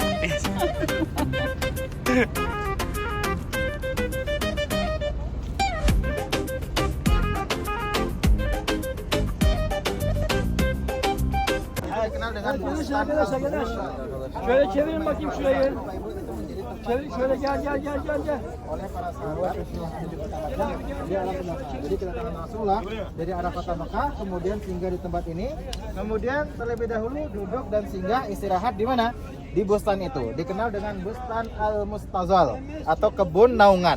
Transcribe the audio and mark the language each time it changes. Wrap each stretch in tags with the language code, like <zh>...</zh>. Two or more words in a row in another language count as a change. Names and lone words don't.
<id>Kenal dengan Bustan</id> <tr>Şöyle çevirin bakayım şurayı. Şöyle gel.</tr> <id>oleh para sahabat di arah Mekah. Jadi kedatangan Rasulullah dari arah kota Mekah, kemudian singgah di tempat ini, kemudian terlebih dahulu duduk dan singgah istirahat di mana? Di bustan itu, dikenal dengan Bustan Al-Mustazal atau kebun naungan.</id>